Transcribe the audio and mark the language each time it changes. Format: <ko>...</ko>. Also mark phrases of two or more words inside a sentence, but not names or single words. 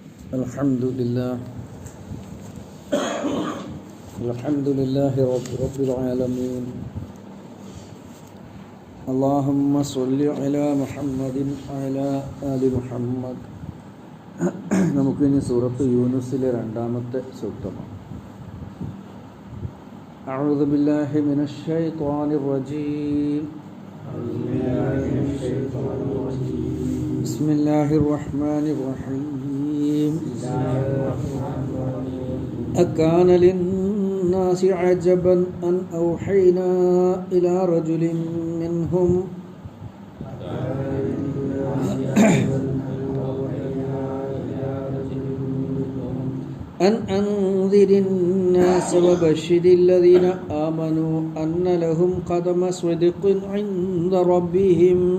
<ar>الحمد لله رب العالمين. اللهم صل على محمد وعلى آل محمد.</ar> <ml>നമുക്കിനി സൂറത്ത് യൂനുസിലെ രണ്ടാമത്തെ സൂക്തമാണ്.</ml> <ar>أعوذ بالله من الشيطان الرجيم. بسم الله الرحمن الرحيم. أكان للناس عجبا أن أوحينا إلى رجل منهم أن أنذر الناس وبشر الذين آمنوا أن لهم قدم صدق عند ربهم.</ar>